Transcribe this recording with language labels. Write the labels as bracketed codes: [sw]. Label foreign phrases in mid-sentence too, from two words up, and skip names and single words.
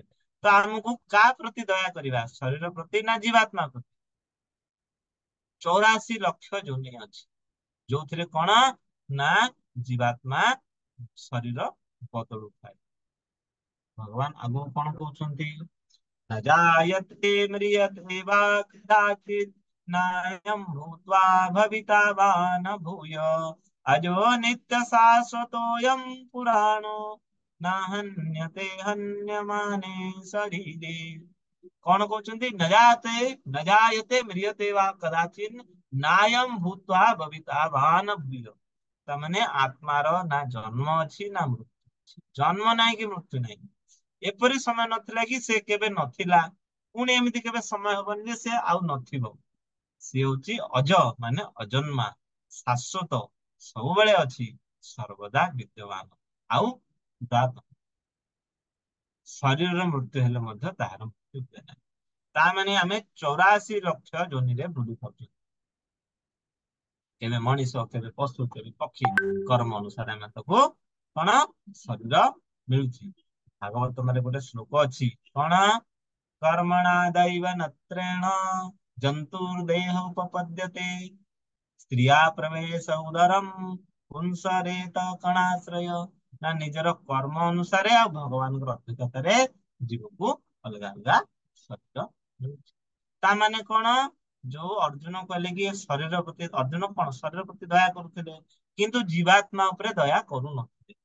[or] ତ ଆମକୁ କାହା ପ୍ରତି ଦୟା କରିବା? ଶରୀର ପ୍ରତି ନା ଜୀବାତ୍ମା ପ୍ରତି? 84 ଲକ୍ଷ ଯୋନି ଅଛି, ଯୋଉଥିରେ କଣ ନା ଜୀବାତ୍ମା ଶରୀର ବଦଳୁଥାଏ। ଭଗବାନ ଆଗକୁ କଣ କହୁଛନ୍ତି? [sa] न जायते म्रियते वा कदाचित् नायं भूत्वा भविता वा न भूय अजो नित्य शाश्वतोऽयं पुराणो न हन्यते हन्यमाने शरीरे। [or] କଣ କହୁଛନ୍ତି? [sa] न जायते म्रियते वा कदाचित् नायं भूत्वा भविता वा न भूय। [or] ତାମାନେ ଆତ୍ମାର ନା ଜନ୍ମ ଅଛି ନା ମୃତ୍ୟୁ ଅଛି। ଜନ୍ମ ନାହିଁ କି ମୃତ୍ୟୁ ନାହିଁ। ଏପରି ସମୟ ନଥିଲା କି ସେ କେବେ ନଥିଲା, ପୁଣି ଏମିତି କେବେ ସମୟ ହବନି ଯେ ସେ ଆଉ ନଥିବ। ସିଏ ହଉଛି ଅଜ, ମାନେ ଅଜନ୍ମା, ଶାଶ୍ଵତ, ସବୁବେଳେ ଅଛି, ସର୍ବଦା ବିଦ୍ୟମାନ। ଆଉ ଶରୀରର ମୃତ୍ୟୁ ହେଲେ ମଧ୍ୟ ତାହାର ମୃତ୍ୟୁ ହୁଏ ନାହିଁ। ତା ମାନେ ଆମେ 84 ଲକ୍ଷ ଯୋନିରେ ବୁଲି ପାରୁଛୁ। କେବେ ମଣିଷ, କେବେ ପଶୁ, କେବେ ପକ୍ଷୀ, କର୍ମ ଅନୁସାରେ ଆମେ ତାକୁ କଣ ଶରୀର ମିଳୁଛି। ଭାଗବତମରେ ଗୋଟେ ଶ୍ଲୋକ ଅଛି, କଣ? [sa] कर्मणा दैव नत्रेण जन्तुर्देह उपपद्यते स्त्रिया प्रवेश उदरम पुंसरेत कणाश्रय। [or] ନା ନିଜର କର୍ମ ଅନୁସାରେ ଆଉ ଭଗବାନଙ୍କର ଅଭିଜ୍ଞତାରେ ଜୀବକୁ ଅଲଗା ଅଲଗା ଶରୀର ମିଳୁଛି। ତା ମାନେ କଣ? ଯୋଉ ଅର୍ଜୁନ କହିଲେ କି ଶରୀର ପ୍ରତି, ଅର୍ଜୁନ କଣ ଶରୀର ପ୍ରତି ଦୟା କରୁଥିଲେ, କିନ୍ତୁ ଜୀବାତ୍ମା ଉପରେ ଦୟା କରୁନଥିଲେ।